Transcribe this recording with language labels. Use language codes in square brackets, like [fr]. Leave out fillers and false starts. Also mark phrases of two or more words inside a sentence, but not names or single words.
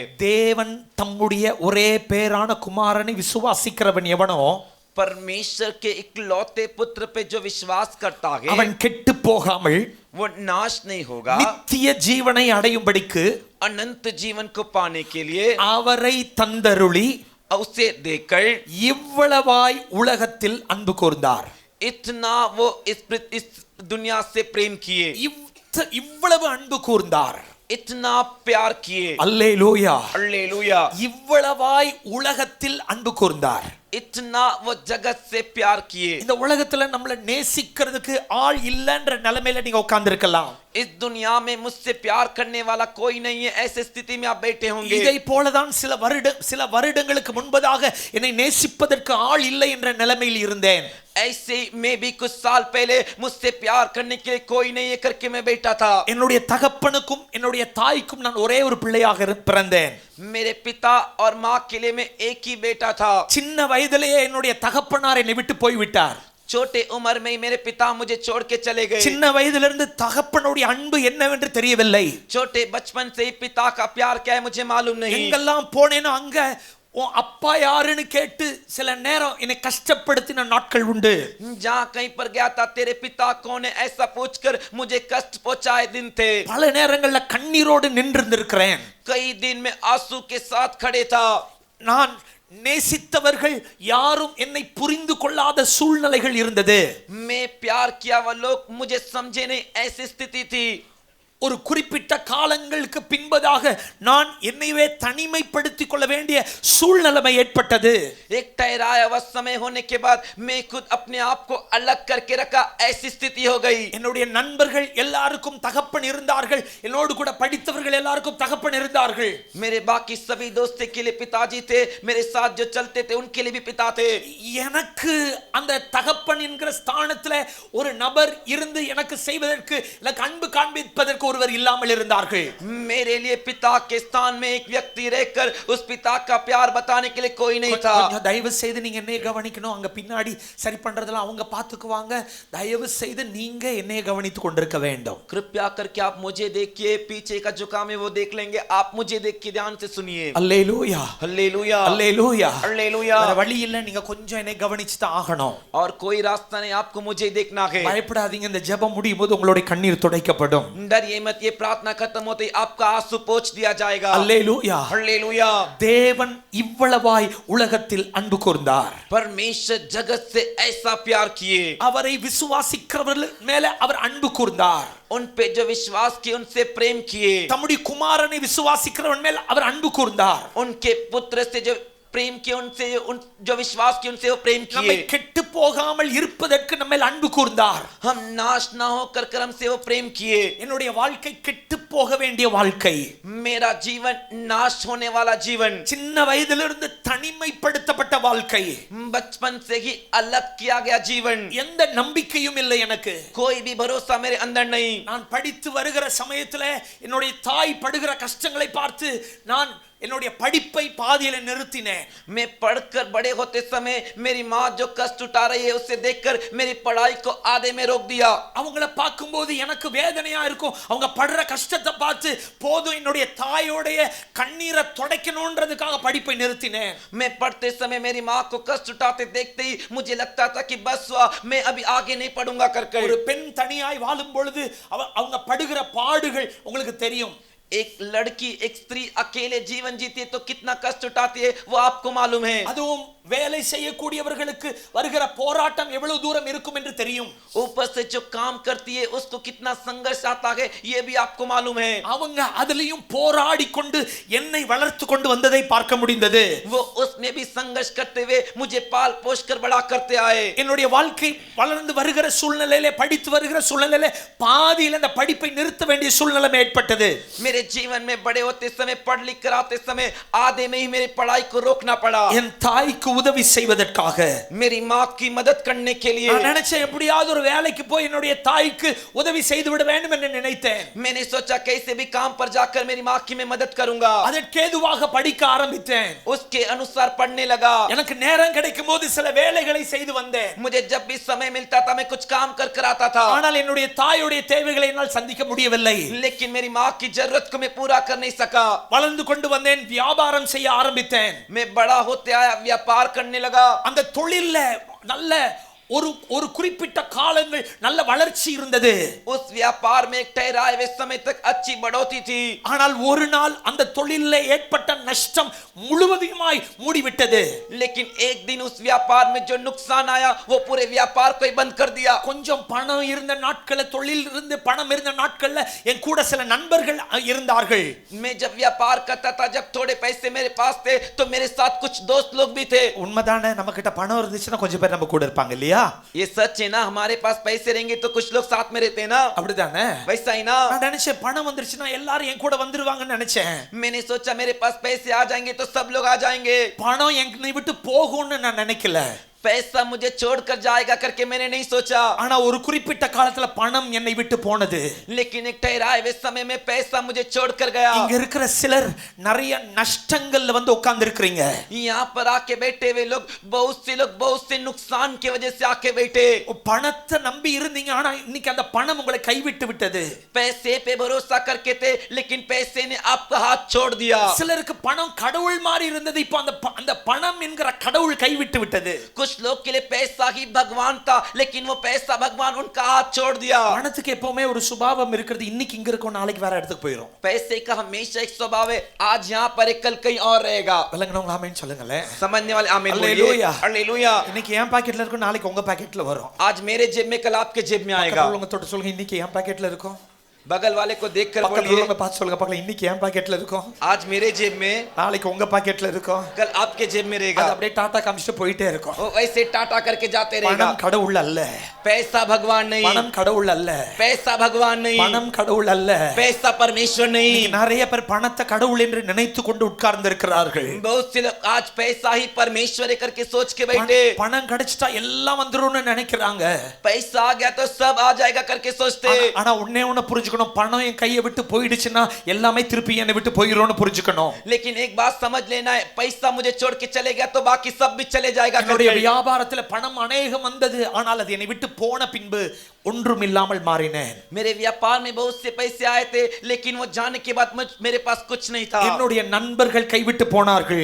[ta] தேவன் தம்முடைய ஒரே பேரான குமாரனை விசுவாசிக்கிறவன் எவனோ [hi] परमेश्वर के इकलौते पुत्र पे जो विश्वास करता है [ta] அவன் கெட்டு போகாமல் [hi] वो नाश नहीं होगा, [ta] நித்திய ஜீவனை அடையும்படிக்கு [hi] अनंत जीवन को पाने के लिए [ta] அவரை தந்தருளி [hi] उसे देकर [ta] இவ்வளவாய் உலகத்தில் அன்பு கூர்ந்தார். [hi] इतना वो इस दुनिया से प्रेम किए. [ta] இவ்வளவு அன்பு கூர்ந்தார். [hi] इतना प्यार किए. [ta] அல்லேலூயா. [hi] हालेलुया. [ta] இவ்வளவாய் உலகத்தில் அன்பு கூர்ந்தார். [hi] इतना वो जगत से प्यार किए. [ta] இந்த உலகத்துல நம்மள நேசிக்கிறதுக்கு ஆள் இல்லன்ற நிலைமையில நீங்க உட்கார்ந்து இருக்கலாம். [hi] इस दुनिया में मुझसे प्यार करने वाला कोई नहीं है, ऐसे स्थिति में आप बैठे होंगे. [ta] இதை போலதான் சில வருடங்களுக்கு முன்பதாக என்னை நேசிப்பதற்கு ஆள் இல்லை என்ற நிலைமையில் இருந்தேன். [hi] ऐसे मैं भी कुछ साल पहले मुझसे प्यार करने के लिए कोई नहीं है करके मैं बैठा था. [ta] என்னுடைய தகப்பனுக்கும் என்னுடைய தாய்க்கும் நான் ஒரே ஒரு பிள்ளையாக பிறந்தேன். [hi] मेरे पिता और माँ के लिए मैं एक ही बेटा था. [ta] சின்ன வயதிலேயே என்னுடைய தகப்பனார் என்னை விட்டு போய்விட்டார். [hi] छोटे उम्र में ही मेरे पिता मुझे छोड़ के चले गए. [ta] சின்ன வயதிலிருந்து தகப்பனுடைய அன்பு என்னவென்று தெரியவில்லை. [hi] छोटे बचपन से ही पिता का प्यार क्या है मुझे मालूम नहीं. [ta] எங்கெல்லாம் போனேனோ அங்க உன் அப்பா யாருன்னு கேட்டு சில நேரம் என்னை கஷ்டப்படுத்தின நாட்கள் உண்டு. [hi] जहाँ कहीं पर गया था, तेरे पिता कौन है ऐसा पूछकर मुझे कष्ट पहुंचाए दिन थे. [ta] பல நேரங்கள்ல கண்ணீரோடு நின்றிருந்திருக்கிறேன். [hi] कई दिन में आंसू के साथ खड़े था. [ta] நான் நேசித்தவர்கள் யாரும் என்னை புரிந்து கொள்ளாத சூழ்நிலைகள் இருந்தது. [hi] मैं प्यार किया वो लोग मुझे समझे नहीं, ऐसी स्थिति थी. [ta] ஒரு குறிப்பிட்ட காலங்களுக்கு பின்பதாக நான் என்னையே தனிமைப்படுத்திக் கொள்ள வேண்டிய சூழ்நிலை ஏற்பட்டது. [hi] एक ठहराया हुआ समय होने के बाद मैं खुद अपने आप को अलग करके रखा, ऐसी स्थिति हो गई. [ta] என்னுடைய நண்பர்கள் எல்லாருக்கும் தகப்பன் இருந்தார்கள், என்னோடு கூட படித்தவர்கள் எல்லாருக்கும் தகப்பன் இருந்தார்கள். [hi] मेरे बाकी सभी दोस्तों के लिए पिताजी थे, मेरे साथ जो चलते थे उनके लिए भी पिता थे. [ta] எனக்கு அந்த தகப்பன் என்கிற ஸ்தானத்துல ஒரு நபர் இருந்து எனக்கு செய்வதற்கு, எனக்கு அன்பு காண்பிப்பதற்கு ஒருவர் இல்லாமல் இருந்தார்கள். [hi] मेरे लिए पिता के स्थान में एक व्यक्ति रहकर उस पिता का प्यार बताने के लिए कोई नहीं था. [ta] கொஞ்சம் தயவு செய்து நீங்க என்னைய கவனிக்கணும். அங்க பின்னாடி சரி பண்றதெல்லாம் அவங்க பாத்துக்குவாங்க. தயவு செய்து நீங்க என்னைய கவனித்துக் கொண்டிருக்க வேண்டும். [hi] कृपया करके आप मुझे देखिए, पीछे का जो काम है वो देख लेंगे, आप मुझे देख के ध्यान से सुनिए. [ta] அல்லேலூயா, [hi] हालेलुया, [ta] அல்லேலூயா, [hi] हालेलुया. [ta] வேற வழி இல்ல, நீங்க கொஞ்சம் என்னை கவனிச்சு தான் ஆகணும். [hi] और कोई रास्ता नहीं, आपको मुझे देखना है. [ta] பயப்படாதீங்க, இந்த ஜெபம் முடியும் போது உங்களுடைய கண்ணீர் துடைக்கப்படும். [hi] डरिए मत, ये प्रार्थना खत्म होते ही आपका आंसू पोंछ दिया जाएगा. [ta] அல்லேலூயா, [hi] हालेलुया. [ta] தேவன் இவ்வளவாய் உலகத்தில் அன்பு கூர்ந்தார். [hi] परमेश्वर जगत से ऐसा प्यार किए, [ta] அவரை விசுவாசிக்கிறவர்கள் மேல அவர் அன்பு கூர்ந்தார். [hi] उन पे जो विश्वास किए उनसे प्रेम किए, [ta] தம்முடைய குமாரனை விசுவாசிக்கிறவன் மேல் அவர் அன்பு கூர்ந்தார். [hi] उनके पुत्र से जो प्रेम किए, उनसे उन जो विश्वास किए उनसे वो प्रेम [ta] நம்மை [hi] किए. [ta] கெட்டு போகாமல் இருப்பதற்கு நம்ம மேல் அன்பு கூர்ந்தார். [hi] हम नाश ना होकर कर हमसे वो प्रेम किए. [ta] என்னுடைய வாழ்க்கை கெட்டு போக வேண்டிய வாழ்க்கை, [hi] मेरा जीवन नाश होने वाला जीवन, [ta] சின்ன வயதிலிருந்து தனிமைப்படுத்தப்பட்ட வாழ்க்கை, [hi] बचपन से ही अलग किया गया जीवन, [ta] எந்த நம்பிக்கையும் இல்லை எனக்கு. [hi] कोई भी भरोसा मेरे अंदर नहीं. [ta] நான் படித்து வருகிற சமயத்துல என்னுடைய தாய் படுகிற கஷ்டங்களை பார்த்து நான் என்னுடைய படிப்பை பாதியில நிறுத்தினேன். [hi] मैं पढ़कर बड़े होते समय मेरी माँ जो कष्ट उठा रही है उसे देखकर मेरी पढ़ाई को आधे में रोक दिया. [ta] அவங்கள பார்க்கும்போது எனக்கு வேதனையா இருக்கும். அவங்க படுற கஷ்டத்தை பார்த்து போதும் என்னுடைய தாயோடைய கண்ணீரை துடைக்கணும்ன்றதுக்காக படிப்பை நிறுத்தினேன். [hi] मैं पढ़ते समय मेरी माँ को कष्ट उठाते देखते ही मुझे लगता था कि बस हुआ, मैं अभी आगे नहीं पढ़ूंगा कर [ta] ஒரு பெண் தனியாய் வாழும் பொழுது அவங்க படுகிற பாடுகள் உங்களுக்கு தெரியும். [hi] एक लड़की एक स्त्री अकेले जीवन जीती है तो कितना कष्ट उठाती है वो आपको मालूम है. [ta] அதுவும் வேலை செய்யக்கூடியவர்களுக்கு வருகிற போராட்டம் எவ்வளவு தூரம் இருக்கும் என்று தெரியும். [hi] ऊपर से जो काम करती है उसको कितना संघर्ष आता है ये भी आपको मालूम है. [ta] அவங்க அதிலையும் போராடி கொண்டு என்னை வளர்த்து கொண்டு வந்ததை பார்க்க முடிந்தது. [hi] वो उसमें भी संघर्ष करते हुए मुझे पाल पोष कर बड़ा करते आए. [ta] என்னுடைய வாழ்க்கை வளர்ந்து வருகிற சூழ்நிலையிலே, படித்து வருகிற சூழ்நிலையிலே பாதியில் அந்த படிப்பை நிறுத்த வேண்டிய சூழ்நிலை ஏற்பட்டது. [hi] मेरे जीवन में बड़े होते समय, पढ़ लिख कर आते समय आधे में ही मेरी पढ़ाई को रोकना पड़ा. [ta] என் தாய்க்கு உதவி செய்வதற்காக, [hi] मेरी माँ की मदद करने के लिए [ta] நான் நினைச்சேன் எப்படியாவது ஒரு வேலைக்கு போய் என்னுடைய தாய்க்கு உதவி செய்து விட வேண்டும் என்று நினைத்தேன். [hi] मैंने सोचा कैसे भी काम पर जाकर मेरी माँ की मैं मदद करूंगा. [ta] அதற்கேதுவாக படிக்க ஆரம்பித்தேன். [hi] उसके अनुसार पढ़ने लगा. [ta] எனக்கு நேரம் கிடைக்கும் போது சில வேலைகளை செய்து வந்தேன். [hi] मुझे जब भी समय मिलता था मैं कुछ काम कर कर आता था. [ta] ஆனால் என்னுடைய தாயுடைய தேவைகளை என்னால் சந்திக்க முடியவில்லை. [hi] लेकिन मेरी माँ की जरूरत को मैं पूरा कर नहीं सका. [ta] வளர்ந்து கொண்டு வந்தேன், வியாபாரம் செய்ய ஆரம்பித்தேன். [hi] मैं बड़ा होते आया, व्यापार करने लगा. [ta] அந்த தொழில்ல நல்ல ஒரு குறிப்பிட்ட காலங்கள் நல்ல வளர்ச்சி இருந்தது. [hi] उस व्यापार में एक ठहराए हुए समय तक अच्छी बढ़ोतरी थी. [ta] ஆனால் ஒரு நாள் அந்த தொழில்ல ஏற்பட்ட நஷ்டம் முழுவதுமாய் மூடிவிட்டது. [hi] लेकिन एक दिन उस व्यापार में जो नुकसान आया वो पूरे व्यापार को ही बंद कर दिया. [ta] கொஞ்சம் பணம் இருந்த நாட்கள்ல, தொழில் இருந்து பணம் இருந்த நாட்கள்ல என் கூட சில நண்பர்கள் இருந்தார்கள். [hi] मैं जब व्यापार करता था, जब थोड़े पैसे मेरे पास थे तो मेरे साथ कुछ दोस्त लोग भी थे. [ta] உண்மைதானே, நம்ம கிட்ட பணம் இருந்துச்சுன்னா கொஞ்சம் பேர் நம்ம கூட இருப்பாங்க இல்லையா? [hi] ये सच है ना, हमारे पास पैसे रहेंगे तो कुछ लोग साथ में रहते हैं ना. [ta] அப்படிதானே? [hi] वैसा ही ना. [ta] நான் நினைச்சேன் பணம் வந்துருச்சுன்னா எல்லாரும் என் கூட வந்துருவாங்கன்னு நினைச்சேன். [hi] मैंने सोचा मेरे पास पैसे आ जाएंगे तो सब लोग आ जाएंगे. [ta] பணம் என்னை விட்டு போகும்னு நான் நினைக்கல. [hi] पैसा मुझे छोड़कर जाएगा करके मैंने नहीं सोचा. [ta] ஆனா ஒரு குறிப்பிட்ட காலத்துல பணம் என்னை விட்டு போனது. [hi] लेकिन एक ठहराए हुए समय में पैसा मुझे छोड़कर गया. [ta] இங்க இருக்கிற சிலர் நிறைய நஷ்டங்கள்ல வந்து உட்கார்ந்து இருக்கீங்க. [hi] यहाँ पर आके बैठे हुए लोग, बहुत से लोग बहुत से नुकसान की वजह से आके बैठे. [ta] பணத்தை நம்பி இருந்தீங்க, ஆனா இன்னைக்கு அந்த பணம் உங்களை கைவிட்டு விட்டது. [hi] पैसे पे भरोसा करके थे लेकिन पैसे ने आपका हाथ छोड़ दिया. [ta] சிலருக்கு பணம் கடவுள் மாதிரி இருந்தது, இப்போ அந்த பணம் என்கிற கடவுள் கைவிட்டு விட்டது. [hi] कुछ कुछ लोग के लिए पैसा ही भगवान था, लेकिन वो पैसा भगवान उनका हाथ छोड़ दिया। [ta] பணத்துக்கு எப்பவுமே ஒரு சுபாவம் இருக்கிறது, இன்னைக்கு இங்க இருக்கும் நாளைக்கு வேற இடத்துக்கு போயிடும். [hi] पैसे का हमेशा एक स्वभाव है, आज यहाँ पर है कल कहीं और रहेगा। [ta] விளங்குனவங்க ஆமென் சொல்லுங்களேன். [hi] समझने वाले आमीन बोलिए। हालेलुया। हालेलुया। [ta] இன்னைக்கு என் பாக்கெட்ல இருக்கும், நாளைக்கு உங்க பாக்கெட்ல வரும். [hi] आज मेरे जेब में कल आपके जेब में आएगा। [ta] பக்கத்துல உள்ளவங்க தொட்டு சொல்லுங்க, இன்னைக்கு என் பாக்கெட்ல இருக்கும். [hi] बगल वाले को देखकर [ta] பக்கத்துல [hi] बोलिए, [ta] உள்ளவங்க பார்த்து சொல்லுங்க, பக்கத்துல இன்னைக்கு என் பாக்கெட்ல இருக்கும், [hi] आज मेरे जेब में [ta] நாளைக்கு உங்க பாக்கெட்ல இருக்கும். [hi] कल आपके जेब में [ta] அது [hi] रहेगा। [ta] அப்படியே டாடா காமிச்சிட்டு போயிட்டே இருக்கும். [hi] वो वैसे टाटा करके जाते रहेगा। [ta] பணம் கடவுள் அல்ல, [hi] पैसा भगवान नहीं, [ta] பணம் கடவுள் அல்ல, [hi] पैसा भगवान नहीं, [ta] பணம் கடவுள் அல்ல. [hi] पैसा परमेश्वर नहीं। [ta] நிறைய பேர் பணத்தை கடவுள் என்று நினைத்து கொண்டு உட்கார்ந்து இருக்கிறார்கள். [hi] बहुत से लोग आज पैसा ही परमेश्वर है करके सोच के बैठे, [ta] பணம் கிடைச்சிட்டா எல்லாம் வந்துரும்னு நினைக்கிறாங்க. [hi] पैसा आ गया तो सब आ जाएगा करके सोचते। [ta] ஆனா ஒண்ணே ஒண்ணு புரிஞ்சுக்கணும், பணம் என் கையை விட்டு போயிடுச்சுன்னா எல்லாமே திருப்பி என்னை விட்டு போயிடும்னு புரிஞ்சுக்கணும். [hi] लेकिन एक बात समझ लेना है, पैसा मुझे छोड़ के चले गया तो बाकी सब भी चले जाएगा। [ta] என்னுடைய வியாபாரத்துல பணம் அநேகம் வந்தது, ஆனால் அது என்னை விட்டு போன பின்பு ஒன்றும் இல்லாமல் மாறினேன். [hi] मेरे व्यापार में बहुत से पैसे आए थे, लेकिन वो जाने के बाद मेरे पास कुछ नहीं था। [ta] என்னுடைய நண்பர்கள் கைவிட்டு போனார்கள்,